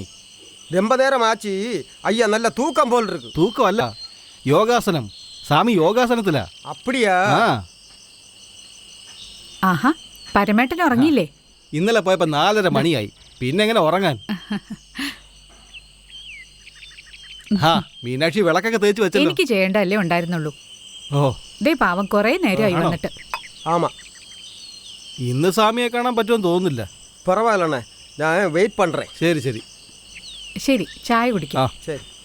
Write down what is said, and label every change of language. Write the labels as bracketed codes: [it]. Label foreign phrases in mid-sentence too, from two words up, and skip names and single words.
[ta] ரொம்ப நேரம் ஆச்சு ஐயா. நல்ல தூக்கம் போல் இருக்கு. [ml] തൂക്കമല്ല, യോഗാസനം. സ്വാമി യോഗാസനത്തിലാ. [ta] அப்படியா? [ml] ആഹാ, പരമേട്ടൻ ഉറങ്ങിയില്ലേ? ഇന്നലെ പോയപ്പോ 4:30 മണിയായി. പിന്നെ എങ്ങനെ ഉറങ്ങാൻ? ആ മീനാക്ഷി വിളക്കൊക്കെ തേച്ച് വെച്ചല്ലോ. എനിക്ക് ചെയ്യേണ്ടല്ലേ ഉണ്ടായിരുന്നുള്ളൂ. ഓ, ദേ പാവം കുറേ നേരമായി വന്നിട്ട്. [ta] ஆமா. [ml] ഇന്ന് സ്വാമിയെ കാണാൻ പറ്റുമെന്ന് തോന്നുന്നില്ല. [ta] பரவாயில்லண்ணே, நான் வெயிட் பண்ணுறேன். [ml] ശരി ശരി ശരി, ചായ കുടിക്കാം. [ta] சரி.